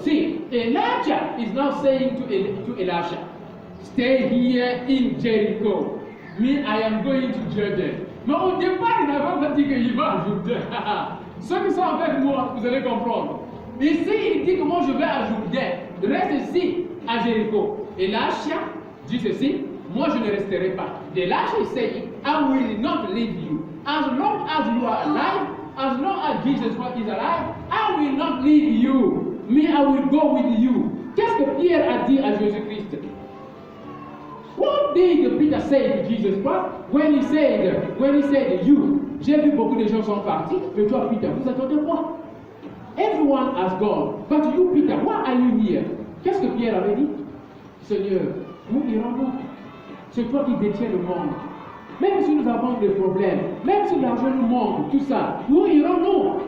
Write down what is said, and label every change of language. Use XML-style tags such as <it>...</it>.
<en>See, Elijah is now saying to Elisha, stay here in Jericho. Me, I am going to Jordan.</en> <fr>Mais au départ, il n'avait pas dit qu'il va à Jourdain. Ceux qui sont avec moi, vous allez comprendre. Ici, il dit que moi je vais à Jourdain. Reste ici, à Jéricho. Elisha dit ceci, moi je ne resterai pas.</fr> <en>Elisha is saying, I will not leave you. As long as you are alive, as long as Jesus is alive, I will not leave you. Me, I will go with you.</en> <fr>Qu'est-ce que Pierre a dit à Jésus-Christ?</fr> <en>What did Peter say to Jesus Christ when he said you?</en> <fr>J'ai vu beaucoup de gens sont partis, mais toi Peter, vous attendez quoi?</fr> <en>Everyone has gone, but you Peter, why are you here?</en> <fr>Qu'est-ce que Pierre avait dit? Seigneur, où irons-nous? C'est toi qui détiens le monde. Même si nous avons des problèmes, même si l'argent nous manque, tout ça, où irons-nous?</fr>